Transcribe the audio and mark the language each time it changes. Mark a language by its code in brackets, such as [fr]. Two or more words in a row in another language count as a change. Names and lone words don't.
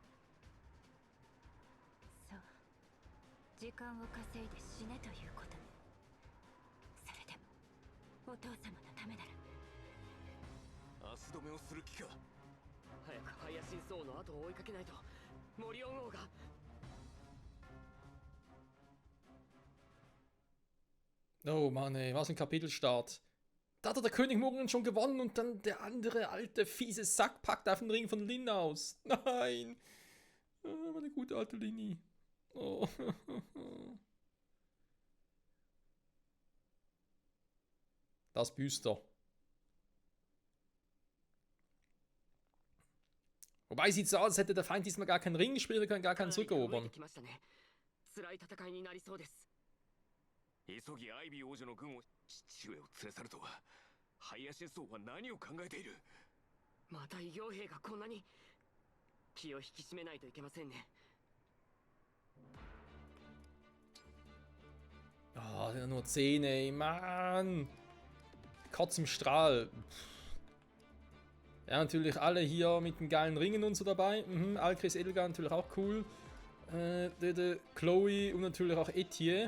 [ja] そう、時間を稼いで死ねということね。それでもお父様のためなら。足止めをする気か。早くハイヤシンス王の後を追いかけないとモリオン王が。 [de] Oh Mann, ey, was ein Kapitelstart. Da hat der König Morgan schon gewonnen und dann der andere alte, fiese Sack packt auf den Ring von Lin aus. Nein. Meine gute alte Lini. Oh. Das Büster. Wobei sieht so aus, als hätte der Feind diesmal gar keinen Ring spielen können, gar keinen zurückerobern. [ja] 辛い戦いになりそうです。急ぎアイビー王女の軍を父上を連れ去るとは。ハイヤシンス王は何を考えている。また異形兵がこんなに。気を引き締めないといけませんね。 [de] Ah, nur 10, ey, Mann. Kotz im Strahl. Ja, natürlich alle hier mit den geilen Ringen und so dabei. Alkris Edelgar natürlich auch cool. Chloe und natürlich auch Etienne.